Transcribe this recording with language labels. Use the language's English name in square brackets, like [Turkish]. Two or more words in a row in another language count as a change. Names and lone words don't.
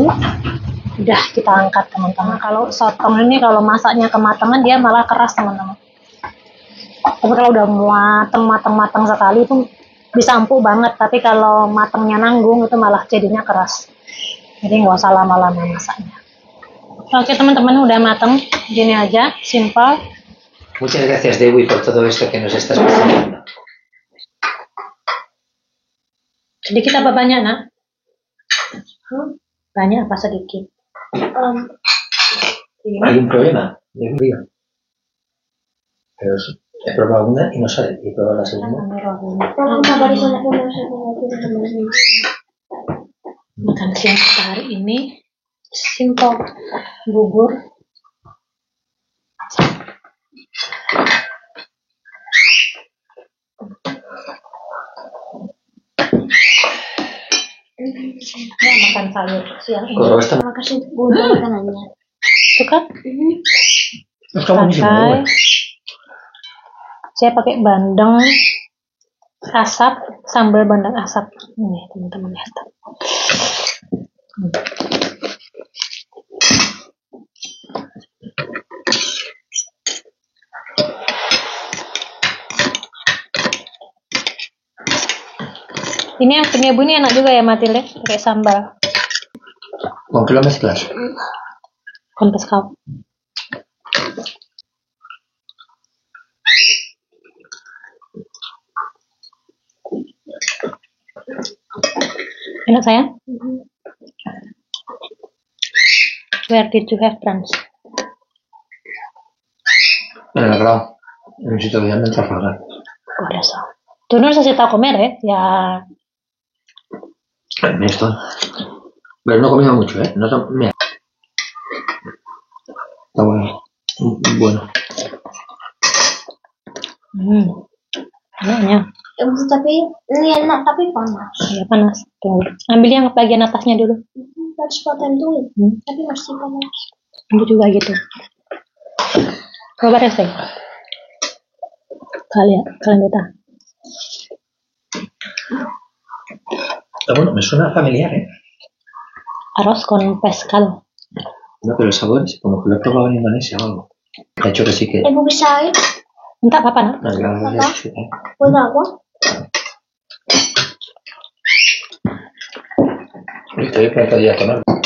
[Indonesian] Udah kita angkat teman-teman. Kalau sotong ini kalau masaknya kematangan dia malah keras teman-teman. Tapi kalau udah mateng sekali itu bisa empuk banget. Tapi kalau matangnya nanggung itu malah jadinya keras. Jadi nggak usah lama-lama masaknya. Oke teman-teman, udah mateng. Gini aja, simple. [Spanish] Muchas gracias Dewi por todo esto que nos estás contando. [Indonesian] Sedikit apa banyak, nak? Banyak apa sedikit? [Spanish] Hay un problema, yo digo. Pero he probado una y no sale. Y he probado la segunda. [Indonesian] Makan siang kita hari ini simple, bubur. Ya, makan sayur siang ini. Kalau esta Terima kasih untuk makanannya. Suka? [Spanish] está buenísimo. [Indonesian] Pakai. Saya pakai bandeng asap, sambal bandeng asap. Ini teman-teman lihat. Ini yang punya ibu ini enak juga ya Matilde, pakai sambal. [Spanish] ¿Con qué lo mezclas? Con pescado. [Indonesian] Enak sayang? [English] Where did you have brunch? [Spanish] En el grado. En un sitio donde Trafalgar. Por eso. Tú no necesitas comer, ¿eh? Ya. En esto. Pero no he comido mucho, ¿eh? No, mira. Está bueno. Bueno. [Indonesian] Enaknya. Tapi ini enak tapi panas. Ya panas. Tunggu. Ambil yang bagian atasnya dulu. Harus patentuin. Tapi masih panas. Ambil juga gitu. Coba deh, Seng. Kalian kita. [Spanish] Bueno, me suena familiar, ¿eh? Arroz con pescado. No, pero el sabor es como que lo he probado en Indonesia o algo. De hecho que sí que... [Indonesian] Ibu bisa ya? Minta apa, nak? [Spanish] No, claro, [Indonesian] Apa? [Spanish] sí, ¿eh? [Indonesian] Buat apa? [Spanish] Estoy pronto ya a tomar.